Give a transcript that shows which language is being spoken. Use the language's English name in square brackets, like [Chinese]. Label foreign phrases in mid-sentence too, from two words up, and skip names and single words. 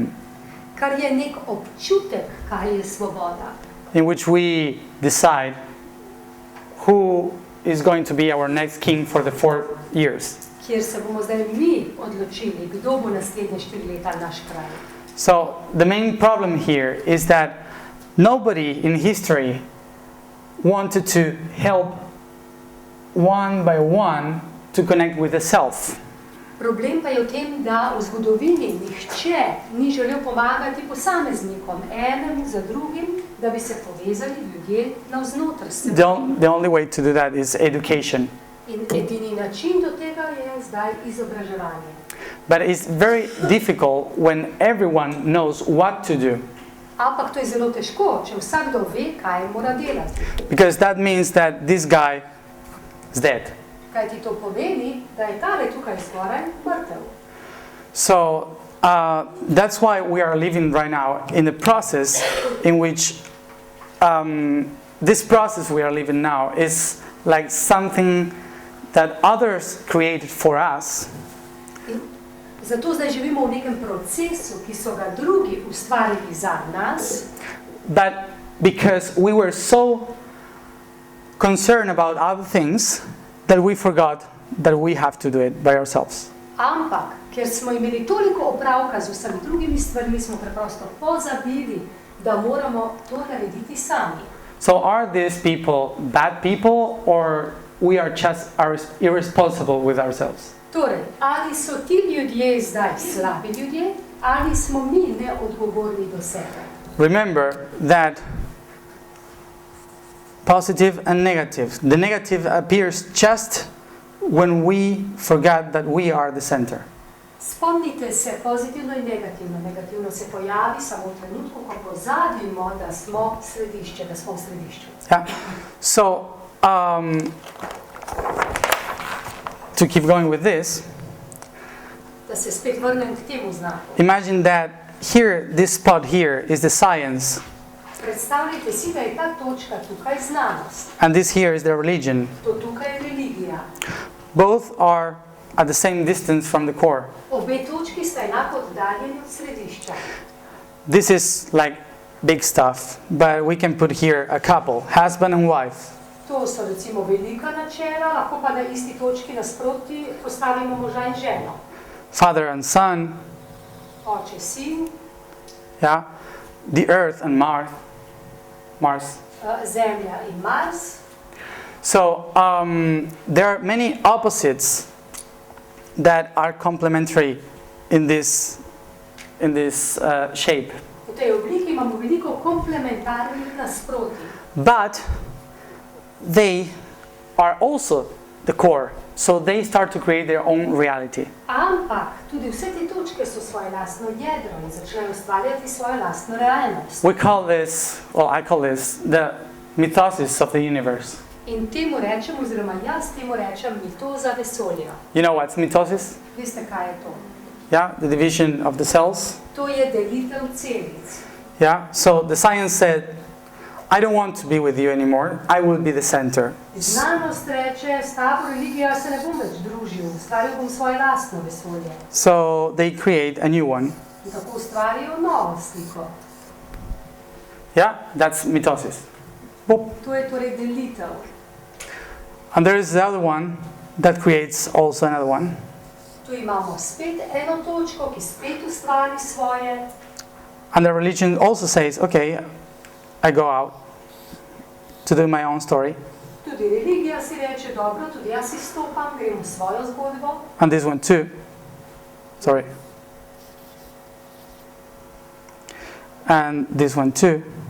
[Slovenian] kar je nek občutek, kaj je svoboda, [English] in which we decide who is going to be our next king for the 4 years. [Slovenian] kjer se bomo zdaj mi odločili, kdo bo naslednje 4 leta naš kralj. [English] So the main problem here is that nobody in history wanted to help one by one to connect with the self. [Slovenian] Problem pa je v tem, da v zgodovini nihče ni želel pomagati posameznikom, enemu za drugim, da bi se povezali ljudje navznoter s seboj. [English] The only way to do that is education. [Slovenian] In edini način do tega je zdaj izobraževanje. [English] But it's very difficult when everyone knows what to do. [Slovenian] Ampak to je zelo težko, če vsakdo ve, kaj mora delati. [English] Because that means that this guy is dead. [Slovenian] Kaj ti to pomeni, da je tale tukaj skoraj mrtev. [English] So that's why we are living right now in a process in which this process we are living now is like something that others created for us. [Slovenian] In zato zdaj živimo v nekem procesu, ki so ga drugi ustvarili za nas. [English] But because we were so concerned about other things that we forgot that we have to do it by ourselves. [Slovenian] Ampak, ker smo imeli toliko opravka z vsemi drugimi stvarmi, smo preprosto pozabili, da moramo to narediti sami. [English] So are these people bad people, or we are just irresponsible with ourselves? [Slovenian] Torej, ali so ti ljudje zdaj slabi ljudje, ali smo mi neodgovorni do sebe? [English] Remember that positive and negative. The negative appears just when we forget that we are the center. [Slovenian] Spomnite se, pozitivno in negativno. Negativno se pojavi samo v trenutku, ko pozabimo, da smo središče, da smo v središču. [English] Yeah. So, to keep going with this, [Slovenian] Da se spet vrnem k temu znaku. [English] imagine that here, this spot here is the science, [Slovenian] Predstavljajte si, da je ta točka tukaj znanost. [English] and this here is the religion. [Slovenian] To tukaj je religija. [English] Both are at the same distance from the core. [Slovenian] Obe točki sta enako oddaljeni od središča. [English] This is like big stuff, but we can put here a couple, husband and wife. [Slovenian] To so recimo velika načela, lahko pa na isti točki nasproti postavimo moža in ženo. [English] Father and son, [Slovenian] Oče, sin, [English] yeah, the earth and Mars. [Slovenian] Zemlja in Mars. [English] So there are many opposites that are complementary in this shape. [Slovenian] V tej obliki imamo veliko komplementarnih nasprotij. [English] But they are also the core, so they start to create their own reality. [Slovenian] Ampak tudi vse te točke so svoje lastno jedro in začnejo ustvarjati svojo lastno realnost. [English] We call this, well, I call this the mythos of the universe. [Slovenian] In temu rečem, oziroma jaz temu rečem mitoza vesolja. [English] You know what's mitosis? [Slovenian] Veste, kaj je to? [English] Yeah, the division of the cells. [Slovenian] To je delitev celic. [English] Yeah, so the science said, I don't want to be with you anymore, I will be the center. [Slovenian] Znanost reče, s tabo religija se ne bom več družil, ustvaril bom svoje lastno vesolje. [English] So they create a new one. [Slovenian] In tako ustvarijo novo sliko. [English] Yeah, that's mitosis. Boop. [Slovenian] To je torej delitev. [English] And there is the other one that creates also another one. [Slovenian] Tu imamo spet eno točko, ki spet ustvari svoje. [English] And the religion also says, okay, I go out to do my own story. [Slovenian] Tudi religija si reče, dobro, tudi jaz izstopam, grem v svojo zgodbo. [English] And this one too. Sorry. And this one too.